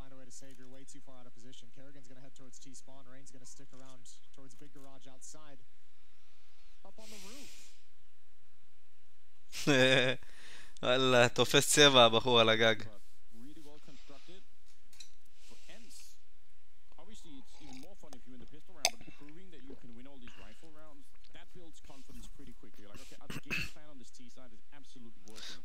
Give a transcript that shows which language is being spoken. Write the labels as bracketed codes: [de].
[en] Save you're way too far out of position. Kerrigan's going to head towards T-spawn. Rain's going to stick around towards big garage outside. Up on the roof. [he] וואלה, תופס צבע הבחור על הגג. [en] Really well constructed. For Ents, obviously it's even more fun if you're in the pistol round, but proving that you can win all these rifle rounds, that builds confidence pretty quickly. You're like, okay, the game plan on this T side is absolutely working.